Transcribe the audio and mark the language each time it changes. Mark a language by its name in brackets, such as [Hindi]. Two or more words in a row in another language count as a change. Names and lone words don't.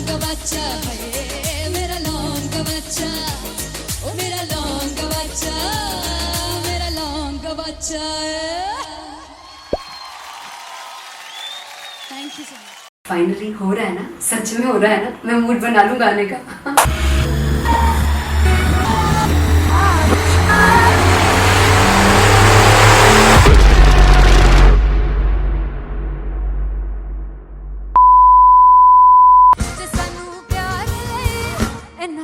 [Hindi] बच्चा है मेरा लौंग बच्चा, ओ मेरा लौंग बच्चा, मेरा लौंग बच्चा। [English] thank you so much. [Hindi] फाइनली हो रहा है ना, सच में हो रहा है ना, मैं मूड बना लूं गाने का। [Punjabi] ਜੇ ਸਾਨੂੰ ਪਿਆਰ ਲਈ ਇੰਨਾ